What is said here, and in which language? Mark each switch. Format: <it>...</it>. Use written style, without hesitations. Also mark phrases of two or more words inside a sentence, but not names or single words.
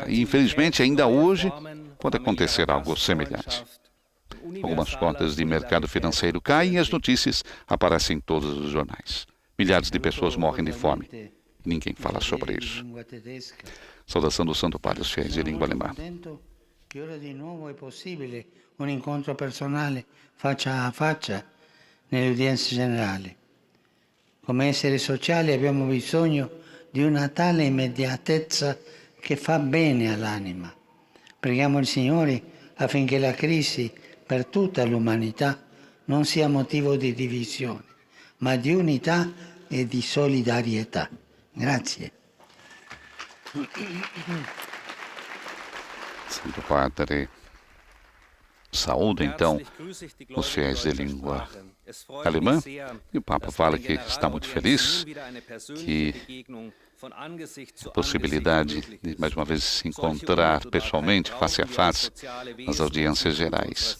<pt>E, infelizmente, ainda hoje pode acontecer algo semelhante. Algumas cotas de mercado financeiro caem e as notícias aparecem em todos os jornais. Milhares de pessoas morrem de fome. Ninguém fala sobre isso. Saudação do Santo Padre aos fiéis de língua alemã.</pt> <it>Che ora di nuovo è possibile un incontro personale faccia a faccia nelle udienze generali. Come esseri sociali abbiamo bisogno di una tale immediatezza che fa bene all'anima. Preghiamo il Signore affinché la crisi per tutta l'umanità non sia motivo di divisione, ma di unità e di solidarietà. Grazie.</it> <pt>Santo Padre, saúde então os fiéis de língua alemã. E o Papa fala que está muito feliz que a possibilidade de mais uma vez se encontrar pessoalmente, face a face, nas audiências gerais.</pt>